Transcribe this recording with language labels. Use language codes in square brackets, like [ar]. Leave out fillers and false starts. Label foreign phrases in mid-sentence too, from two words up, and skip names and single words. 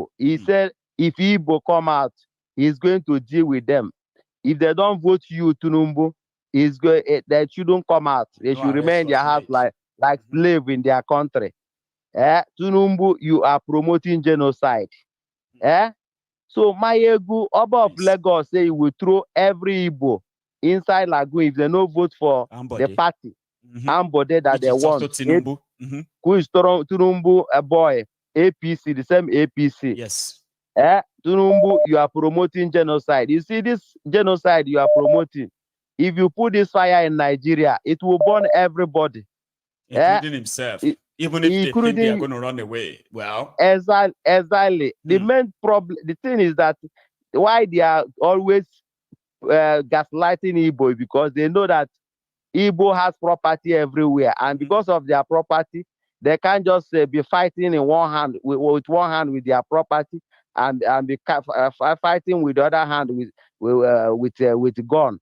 [en] He said, if Igbo come out, he's going to deal with them. If they don't vote you, Tinubu, they shouldn't come out. They should remain in their house like slave in their country. Tinubu, you are promoting genocide. So Maiyegun, Oba of Lagos, say he will throw every Igbo inside Lagoon if they no vote for the party. Ambode that they want. Who is Tinubu, a boy? APC, the same APC. Yes. Tinubu, you are promoting genocide. You see this genocide you are promoting. If you put this fire in Nigeria, it will burn everybody. Including himself. Even if they think they are going to run away. Well. Exactly. The main problem, the thing is that why they are always gaslighting Igbo, because they know that Igbo has property everywhere, and because of their property, they can't just be fighting in one hand with one hand with their property, and be fighting with the other hand with gun.